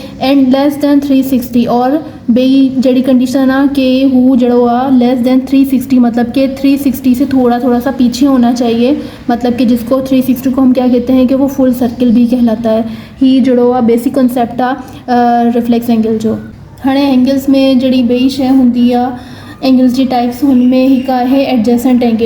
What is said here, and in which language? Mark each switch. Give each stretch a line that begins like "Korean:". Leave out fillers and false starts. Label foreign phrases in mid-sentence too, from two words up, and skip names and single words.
English: and less than 360,
Hindi: और
Sindhi: बई जड़ी कंडीशन आ कि हु जड़ो आ
English: less than 360,
Hindi: मतलब कि 360 से थोड़ा सा पीछे होना चाहिए, मतलब कि जिसको 360 को हम क्या कहते हैं कि वो
English: full circle
Hindi: भी कहलाता है।
Sindhi: ही जड़ो आ
English: basic concept
Sindhi: आ
English: reflex angle
Sindhi: जो हाणे एंगल्स में जड़ी बई शइ हूंदी आहे एंगल्स जी टाइप्स, हुनमें हिकु आहे
English: adjacent angle.